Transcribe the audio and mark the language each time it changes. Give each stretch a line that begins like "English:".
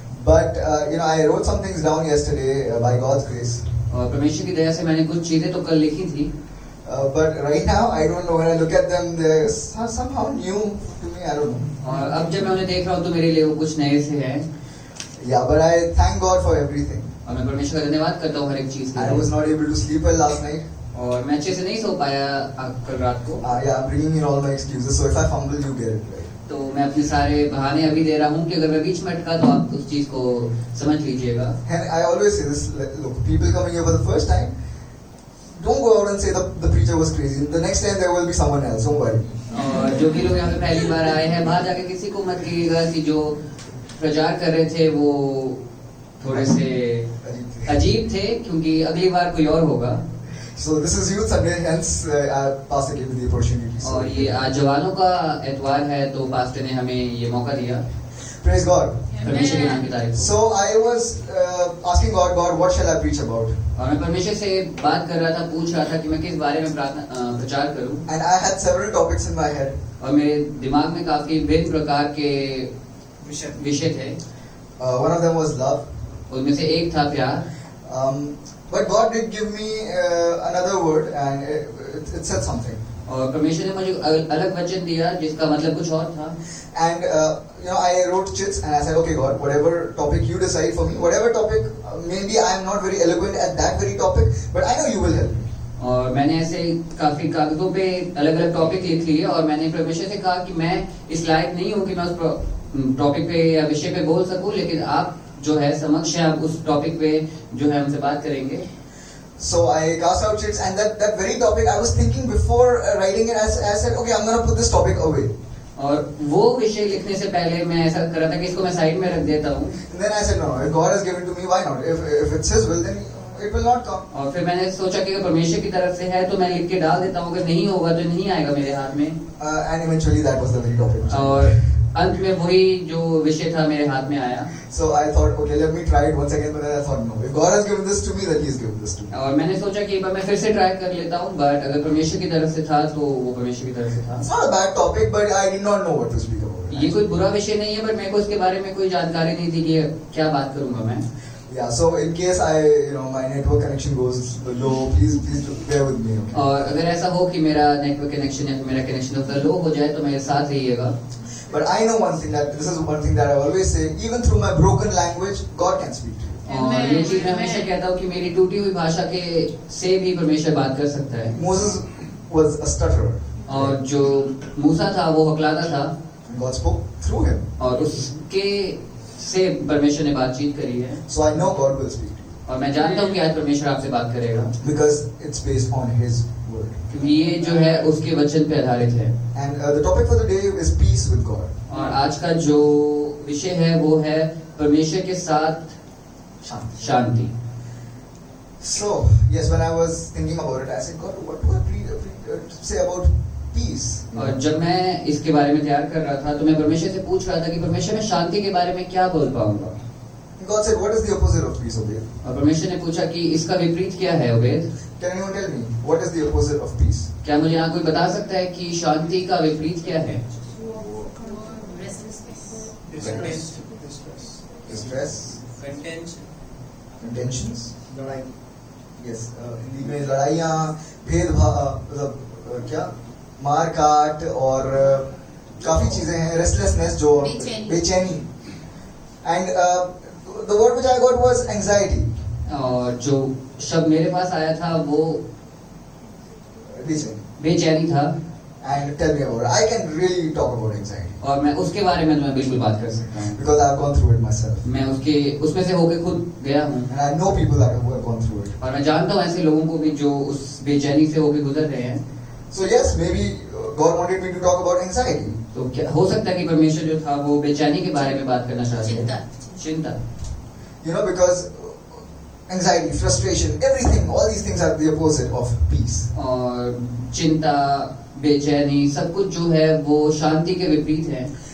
English: But, I wrote some things down yesterday by God's grace.
Hindi: और परमेश्वर की दया से मैंने कुछ चीजें तो कल लिखी थी.
English: But right now, I don't know. When I look at them, they're somehow new to me. I don't know.
Hindi: और अब जब मैं उन्हें देख रहा हूँ तो मेरे लिए वो कुछ नए से हैं.
English: Yeah, but I thank God for everything.
Hindi: और मैं परमेश्वर का धन्यवाद करता हूँ हर एक चीज के
English: I was
Hindi: लिए.
English: not able to sleep well last night.
Hindi: और मैं अच्छे से नहीं सो पाया कल रात को.
English: Yeah, I'm bringing in all my excuses. So if I fumble, you get it right.
Hindi: तो मैं अपने सारे बहाने अभी दे रहा हूँ कि अगर मैं बीच में अटका तो आप उस चीज को समझ लीजिएगा.
English: And I always say this. Look, people coming here for the first time, don't go out and say the preacher was crazy. The next time there will be someone else. Don't worry.
Hindi: और जो भी लोग यहाँ पे पहली बार आए हैं, बाहर जाके किसी को मत कहिएगा कि जो प्रचार कर रहे थे वो थोड़े से अजीब थे, क्योंकि अगली बार कोई और होगा.
English: So this is Youth Sunday, hence Pastor gave me the opportunity. So,
Hindi: और ये आज जवानों का एतवार है, तो पास्टर ने हमें ये मौका दिया.
English: praise God.
Hindi: परमेश्वर के नाम की तारीफ.
English: So I was asking God, what shall I preach about?
Hindi: और मैं परमेश्वर से बात कर रहा था, पूछ रहा था कि मैं किस बारे में प्रचार करूं.
English: And I had several topics in my head.
Hindi: और मेरे दिमाग में काफी भिन्न प्रकार के विषय थे.
English: One of them was love.
Hindi: उनमें से एक था प्यार.
English: But God did give me another word, and it said something.
Hindi: और परमेश्वर ने मुझे अलग वचन दिया जिसका मतलब कुछ और था.
English: And I wrote chits, and I said, okay, God, whatever topic you decide for me, whatever topic, maybe I am not very eloquent at that very topic, but I know you will help me.
Hindi: और मैंने ऐसे काफी कागजों पे अलग अलग topic लिख लिए, और मैंने परमेश्वर से कहा कि मैं इस लायक नहीं हूँ कि मैं उस टॉपिक पे या विषय पे बोल सकूं, लेकिन आप जो है समक्ष है, आप उस टॉपिक पे जो है हमसे बात करेंगे.
English: So I cast out chits, and that very topic I was thinking before writing it. I said, okay, I'm going to put this topic away.
Hindi: और वो विषय लिखने से पहले मैं ऐसा कर रहा था कि इसको मैं साइड में रख देता हूँ.
English: And then I said, no, if God has given to me, why not? If it's His will, then it will not come.
Hindi: और फिर मैंने सोचा कि अगर परमेश्वर की तरफ से है तो मैं लिख के डाल देता हूँ, अगर नहीं होगा तो नहीं आएगा मेरे हाथ में.
English: And eventually that was the very topic.
Hindi: और अंत में वही जो विषय था मेरे हाथ में आया.
English: So I thought, okay, let me try it once again. But then I thought, no, if God has given this to me, then He has given this to me.
Hindi: और मैंने सोचा कि एक बार मैं फिर से ट्राई कर लेता हूँ, बट अगर परमेश्वर की तरफ से था तो वो परमेश्वर की तरफ से था.
English: It's not a bad topic, but I did not know what to speak about.
Hindi: ये कोई बुरा विषय नहीं है, बट मेरे को इसके बारे में कोई जानकारी नहीं थी कि क्या बात करूंगा मैं.
English: Yeah, so in case my network connection goes low, please bear with me. Okay?
Hindi: और अगर ऐसा हो कि मेरा नेटवर्क कनेक्शन या मेरा कनेक्शन लो हो जाए तो मेरे साथ रहिएगा.
English: But I know one thing, that this is one thing that I always say, even through my broken language, God can speak to you.
Hindi: और ये चीज मैं हमेशा कहता हूँ कि मेरी टूटी हुई भाषा के से भी परमेश्वर बात कर सकता है.
English: Moses was a stutterer.
Hindi: और जो मूसा था वो हकलाता था.
English: And God spoke through him.
Hindi: और उसके से परमेश्वर ने बातचीत करी है
English: So I know God will speak to you.
Hindi: और मैं जानता हूँ कि आज परमेश्वर आपसे बात करेगा
English: Because it's based on his word.
Hindi: क्योंकि ये जो है उसके वचन पे आधारित है।
English: And the topic for the day is peace with God.
Hindi: और आज का जो विषय है वो है परमेश्वर के साथ शांति।
English: So, yes, when I was thinking about it, I said, God, what do I say about peace?
Hindi: और जब मैं इसके बारे में तैयार कर रहा था तो मैं परमेश्वर से पूछ रहा था कि परमेश्वर मैं शांति के बारे में क्या बोल पाऊंगा।
English: God said, what is the opposite of peace, Obed?
Hindi: और परमेश्वर ने पूछा कि इसका विपरीत क्या है Ubaid?
English: Can anyone tell me what is the opposite of peace?
Hindi: क्या मुझे यहाँ कोई बता सकता है कि शांति का विपरीत क्या है?
English: Distress, contentions,
Hindi: लड़ाई, yes, हिंदी में लड़ाइयाँ, भेदभाव, मतलब क्या मार काट और काफी चीजें हैं, restlessness जो बेचैनी,
English: and the word which I got was anxiety.
Hindi: और जो शब्द मेरे पास आया था वो बेचैनी. बेचैनी था
English: And tell me about it. I can really talk about anxiety
Hindi: और मैं उसके बारे में तुम्हें बिल्कुल बात कर सकता हूँ
English: because I've gone through it myself,
Hindi: मैं उसमें से होके खुद गया हूँ
English: and I know people who have gone through it.
Hindi: और मैं जानता हूँ ऐसे लोगों को भी जो उस बेचैनी से होके गुजर रहे हैं।
English: So yes, maybe God wanted me to talk about anxiety.
Hindi: तो क्या हो सकता है कि परमेश्वर जो था वो बेचैनी के बारे में बात करना चाहते हैं, चिंता।
English: You know, because anxiety, frustration, everything, all these things are the opposite of peace.
Hindi: और चिंता, बेचैनी, सब कुछ जो है वो शांति के विपरीत है।